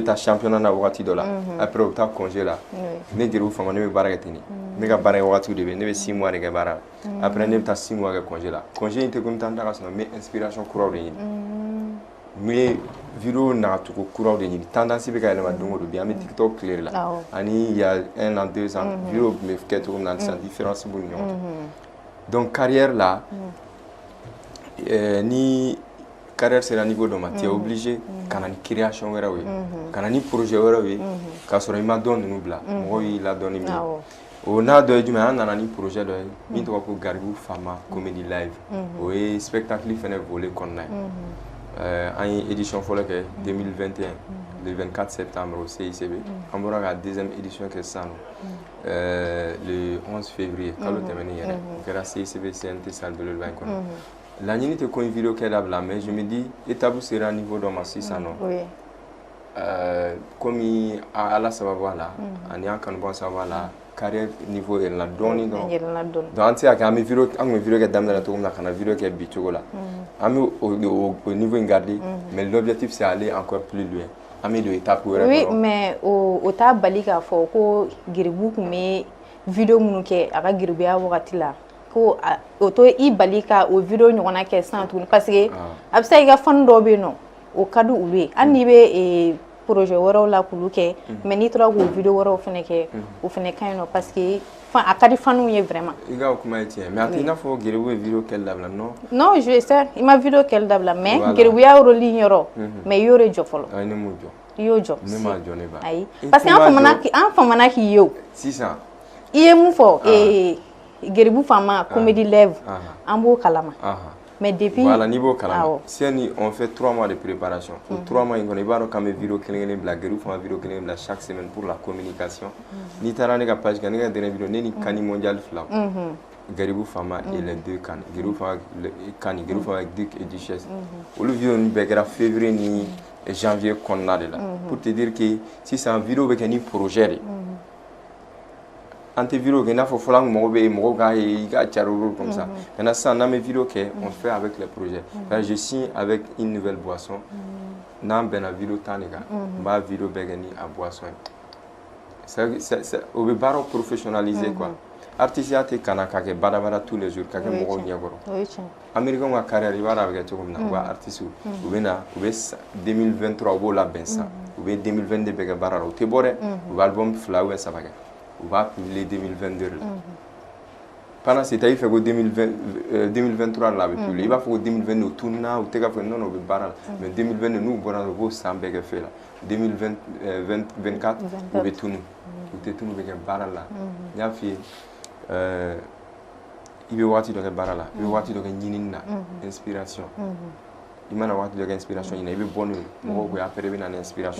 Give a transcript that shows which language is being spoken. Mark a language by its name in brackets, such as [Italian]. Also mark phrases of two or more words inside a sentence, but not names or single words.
[Bambara] taa championnat na wagati dɔ la après u bɛ taa congé la ne Geribu Fama ne bɛ baara kɛ ten de ne ka baara kɛ wagatiw de bɛ ne bɛ 6 mois de kɛ baara la après ne bɛ taa 6 mois kɛ congé la congé in tɛ ko n bɛ taa n da ka sunɔgɔ n bɛ inspiration kuraw de ɲini n bɛ vidéo nagacogo kuraw de ɲini tendance bɛ ka yɛlɛma don o don bi an bɛ TikTok tile la ani [French] il y a 1 an 2 ans [Bambara] vidéo tun bɛ kɛ cogo min na sisan différence b'u ni ɲɔgɔn cɛ [French] donc carrière [Bambara] la ni carrière sera niveau dɔ ma [French] tu es obligé [Bambara] ka na ni création wɛrɛw ye ka na ni projet wɛrɛw ye k'a sɔrɔ i ma dɔn ninnu bila mɔgɔw y'i ladɔn ni min ye o n'a dɔ ye jumɛn an nana ni projet dɔ ye min tɔgɔ ko Garibu Fama Comedy Live o ye spectacle fɛnɛ volet kɔnɔna ye an ye édition fɔlɔ kɛ 2021 [French] le 24 septembre au CICB [Bambara] an bɔra ka [French] deuxième édition [Bambara] kɛ sisan [French] le 11 février [Bambara] kalo tɛmɛnen yɛrɛ o kɛra CICB CNT salle de l'Élevage kɔnɔ laɲini tɛ ko in vidéo kɛ dabila [French] mais je me dis étape [Bambara] sera niveau dɔ ma sisan nɔ komi ala sababu a la ani an kanubagaw sababu a la [French] carrière niveau [Bambara] yɛlɛnna dɔɔni dɔrɔn donc an tɛ se ka kɛ an kun bɛ vidéo kɛ daminɛ na cogo min na ka na vidéo kɛ bi cogo la an bɛ o niveau in garder [French] mais l'objectif c'est aller encore plus loin [Bambara] an bɛ don étape wɛrɛ kɔnɔ oui mais o t'a bali k'a fɔ ko Geribu tun bɛ vidéo minnu kɛ a ka geribuya wagati la ko o to i bali ka o vidéo ɲɔgɔnna kɛ sisan tuguni [French] parce que [Bambara] a bɛ se i ka fan dɔw bɛ yen nɔ o ka di olu ye hali n'i bɛ projet wɛrɛw la k'olu kɛ mais n'i tora k'o vidéo wɛrɛw fɛnɛ kɛ o fɛnɛ ka ɲi nɔ parce que a ka di faniw ye vraiment i ka o kuma ye tiɲɛ mais a tɛ i n'a fɔ Geribu ye vidéo kɛli dabila non [French] non je sais [Bambara] i ma vidéo kɛli dabila mais geribuya rôle yɔrɔ mais i y'o de jɔ fɔlɔ ne m'o jɔ i y'o jɔ ne m'a jɔ ne ba ayi parce que an famana k'i ye o sisan i ye mun fɔ Geribu Fama Comedy Live an b'o kalama [French] mais depuis [Bambara] voilà n'i b'o kalama siani [French] on fait 3 mois de préparation [Bambara] 3 mois in kɔnɔ i b'a dɔn k'an bɛ vidéo kelen bila Geribu Fama vidéo kelen bila [French] chaque semaine pour la communication [Bambara] n'i taara ne ka page kan ne ka [French] dernière vidéo [Bambara] ne ni Kani mondial fila Geribu Fama et les deux Kani Geribu Fama Kani Geribu Fama avec Duc et Duchesse olu vidéo ninnu bɛɛ kɛra février ni janvier kɔnɔna de la [French] pour te dire que [Bambara] sisan vidéo bɛ kɛ ni projet de an tɛ vidéo kɛ i n'a fɔ fɔlɔ an mɔgɔ bɛ mɔgɔw k'a ye i ka cari olu [French] comme ça maintenant [Bambara] sisan n'an bɛ vidéo kɛ [French] on fait avec les projets je signe avec une nouvelle boisson [Bambara] n'an bɛnna vidéo tan de kan n b'a vidéo bɛɛ kɛ ni a boisson ye o bɛ baaraw professionnaliser quoi artisiya tɛ kana k'a kɛ badabada [French] tous les jours [Bambara] k'a kɛ mɔgɔw ɲɛkɔrɔ américains ka carrière i b'a dɔn a bɛ kɛ cogo min na u ka artistes u bɛ na u bɛ 2023 u b'o labɛn sisan u bɛ 2022 bɛɛ kɛ baara la u tɛ bɔ dɛ u bɛ album 2 ou 3 kɛ u b'a publier 2022 la [French] pendant ce temps [Bambara] i fɛ ko 2023 la a bɛ publier i b'a fɔ ko 2022 u tununa u tɛ ka fɔ non u bɛ baara la mais 2022 n'u bɔra u b'o san bɛɛ kɛ fɛ la 2024 u bɛ tunu u tɛ tunu u bɛ kɛ baara la n y'a f'i ye i bɛ waati dɔ kɛ baara la i bɛ waati dɔ kɛ ɲinini na inspiration i mana waati dɔ kɛ inspiration ɲini i bɛ bɔ n'o ye mɔgɔw ko après i bɛ na ni inspiration